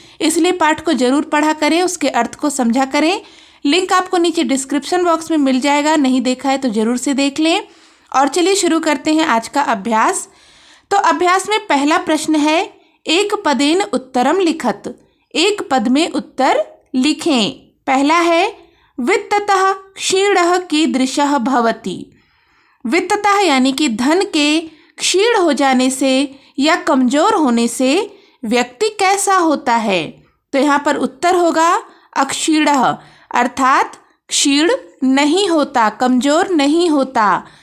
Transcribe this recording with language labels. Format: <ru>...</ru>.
<hi>इसलिए पाठ को ज़रूर पढ़ा करें, उसके अर्थ को समझा करें। लिंक आपको नीचे डिस्क्रिप्शन बॉक्स में मिल जाएगा, नहीं देखा है तो ज़रूर से देख लें। और चलिए शुरू करते हैं आज का अभ्यास। तो अभ्यास में पहला प्रश्न है,</hi> <sa>एक पदेन उत्तरम लिखत।</sa> <hi>एक पद में उत्तर लिखें।</hi> <sa>पहला है, वित्ततः क्षीणः कीदृशः भवति।</sa> <hi>वित्ततः यानी कि धन के क्षीण हो जाने से या कमज़ोर होने से व्यक्ति कैसा होता है। तो यहाँ पर उत्तर होगा अक्षीणः, अर्थात क्षीण नहीं होता, कमज़ोर नहीं होता।</hi>